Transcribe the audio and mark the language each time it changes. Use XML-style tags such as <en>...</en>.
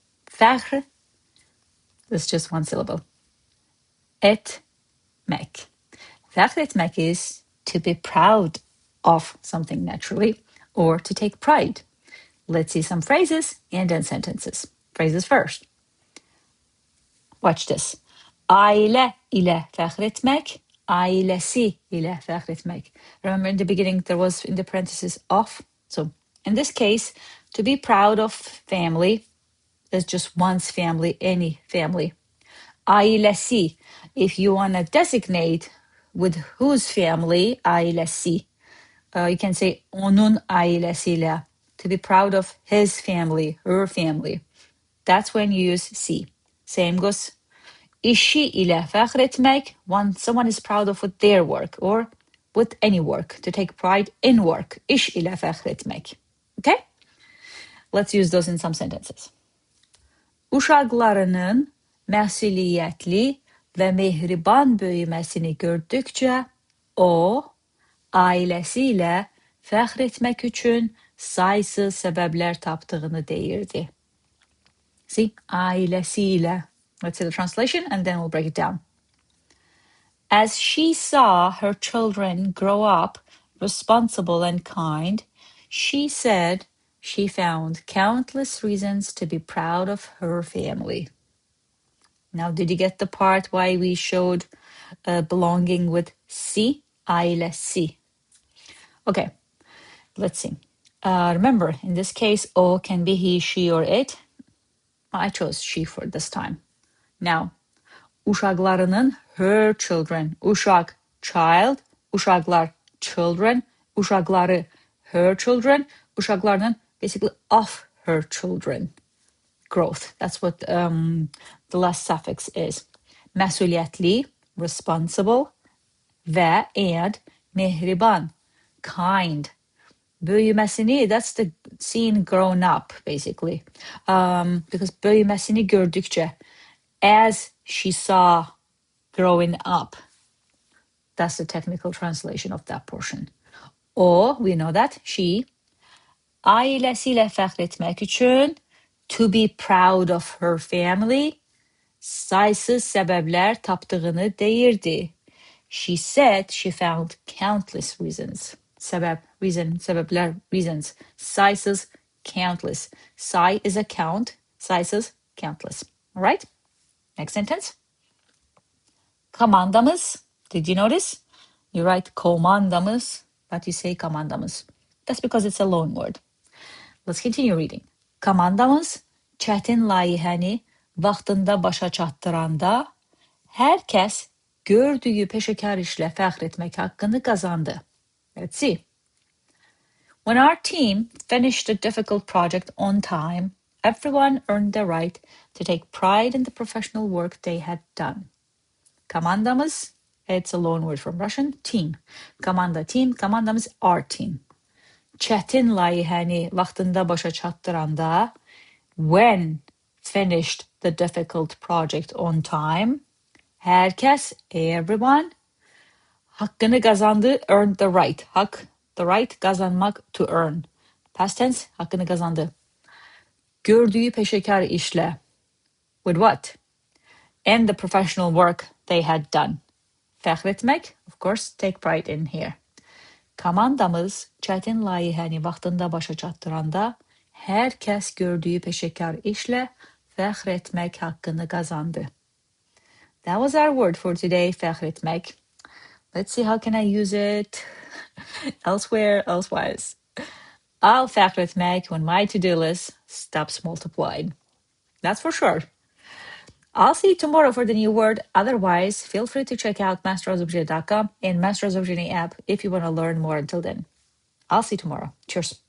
<en>FəXR is just one syllable. ETMƏK. FəXR ETMЭK is to be proud of something naturally or to take pride. Let's see some phrases and then sentences. Phrases first. Watch this.</en> <az>Ailə ilə fəxr etmək, ailəsi ilə fəxr etmək.</az> <en>Remember in the beginning there was in the parenthesis of. So in this case, to be proud of family is just one's family, any family. Ailəsi, if you want to designate with whose family, ailəsi, you can say</en> <az>onun ailəsilə,</az> <en>to be proud of his family, her family. That's when you use si. Same goes.</en> <az>İşi ilə fəxr etmək,</az> <en>when someone is proud of with their work or with any work, to take pride in work.</en> <az>İş ilə fəxr etmək.</az> <en>Okay? Let's use those in some sentences.</en> <az>Uşaqlarının məsuliyyətli və mehriban böyüməsini gördükcə, o, ailəsi ilə fəxr etmək üçün saysız səbəblər tapdığını deyirdi.</az> <en>See, ailəsi ilə. Let's see the translation and then we'll break it down. As she saw her children grow up responsible and kind, she said she found countless reasons to be proud of her family. Now, did you get the part why we showed belonging with si? Ailəsi. Okay, let's see. Remember, in this case, o can be he, she, or it. I chose she for this time. Now, uşaqlarının, her children. Uşaq, child. Uşaqlar, children. Uşaqları, her children. Uşaqlarının, basically of her children. Growth. That's what the last suffix is. Məsuliyyətli, responsible. Və and mehriban, kind. Böyüməsini, that's the seeing grown up, basically. Because</en> <az>böyüməsini gördükcə,</az> <en>as she saw growing up. That's the technical translation of that portion. O, we know that, she.</en> <az>Ailəsi ilə fəxr etmək üçün,</az> <en>to be proud of her family.</en> <az>Saysız səbəblər tapdığını deyirdi.</az> <en>She said she found countless reasons. Səbəb, reason, səbəblər, reasons. Saysız, countless. Say is a count, saysız, countless. All right? Next sentence. Komandamız. Did you notice? You write komandamız, but you say komandamız. That's because it's a loan word. Let's continue reading.</en> <az>Komandamız çətin layihəni vaxtında başa çatdıranda hər kəs gördüyü peşəkar işlə fəxr etmək haqqını qazandı.</az> <en>Let's see. When our team finished a difficult project on time, everyone earned the right to take pride in the professional work they had done. Komandamız, it's a loan word from Russian, team. Komanda, team, komandamız, our team.</en> <az>Çətin layihəni vaxtında başa çatdıranda,</az> <en>when finished the difficult project on time, hər kəs, everyone,</en> <az>haqqını qazandı,</az> <en>earned the right. Haqq, the right, qazanmaq, to earn. Past tense, haqqını qazandı.</en> <az>Gördüyü peşəkar işlə.</az> <en>With what? And the professional work they had done. Fəxr etmək, of course, take pride in here.</en> <az>Komandamız çətin layihəni vaxtında başa çatdıranda hər kəs gördüyü peşəkar işlə fəxr etmək haqqını qazandı.</az> <en>That was our word for today, FƏXR ETMƏK. Let's see how can I use it elsewhere, elsewise. I'll FəXR ETMÄK when my to-do list stops multiplying. That's for sure. I'll see you tomorrow for the new word. Otherwise, feel free to check out masterazerbaijani.com and Master Azerbaijani app if you want to learn more until then. I'll see you tomorrow. Cheers.</en>